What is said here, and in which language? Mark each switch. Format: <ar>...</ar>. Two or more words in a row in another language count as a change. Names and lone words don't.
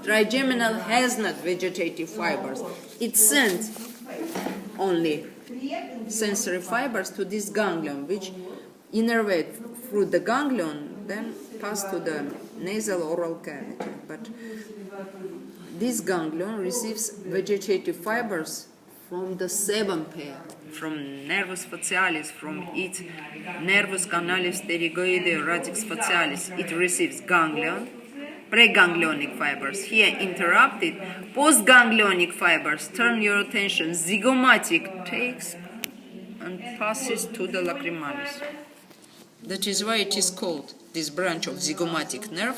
<en>Trigeminal has not vegetative fibers. It sends only sensory fibers to this ganglion, which innervate through the ganglion, then pass to the nasal oral cavity. But this ganglion receives vegetative fibers from the sebum pair, from</en> <la>nervus facialis,</la> <en>from its</en> <la>nervus canalis pterygoide radix facialis.</la> <en>It receives ganglion, preganglionic fibers. Here interrupted, postganglionic fibers. Turn your attention. Zygomatic takes and passes to the lacrimalis. That is why it is called this branch of zygomatic nerve.</en>